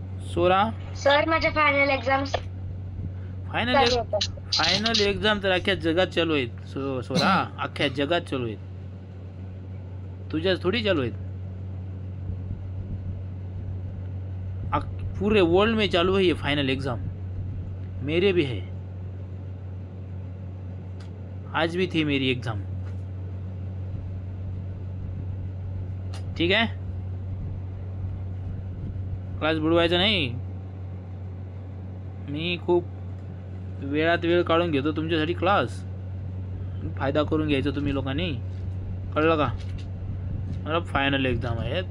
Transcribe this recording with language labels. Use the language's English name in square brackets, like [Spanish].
[Marathi] सोरा sir, माझ्या final exams, final exam तर अख्ख्या जगात चालू आहेत. सोरा अख्ख्या जगात चालू आहेत, तुझ्याच थोडी चालू आहेत. [Hindi] पूरे वर्ल्ड में चालू है ये फाइनल एग्जाम. मेरे भी है, आज भी थी मेरी एग्जाम. [Marathi] ठीक आहे, क्लास बुडवायचा नाही. मी खूप वेळात वेळ काढून घेतो तुमच्यासाठी क्लास. फायदा करून घ्यायचा तुम्ही लोकांनी, कळलं का. मला फायनल एक्झाम आहे.